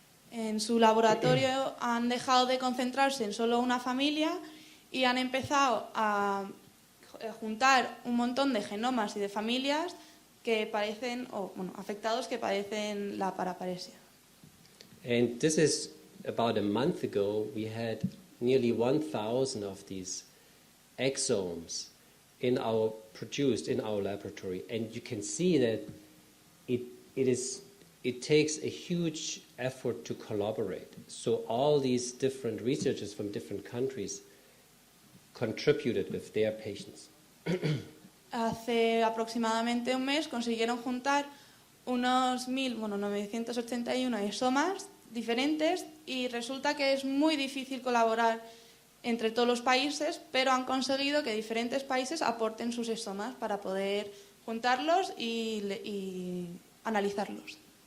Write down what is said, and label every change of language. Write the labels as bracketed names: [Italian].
[Spanish] En su laboratorio han dejado de concentrarse en solo una familia y han empezado a juntar un montón de genomas y de familias que padecen, afectados que padecen la paraparesia. [English] And this is about a month ago, we had nearly 1,000 of these exomes produced in our laboratory, and you can see that it takes a huge effort to collaborate. So all these different researchers from different countries contributed with their patients. [Spanish] Hace aproximadamente un mes consiguieron juntar unos 981 isomas diferentes y resulta que es muy difícil colaborar entre todos los países, pero han conseguido que diferentes países aporten sus isomas para poder juntarlos y analizarlos.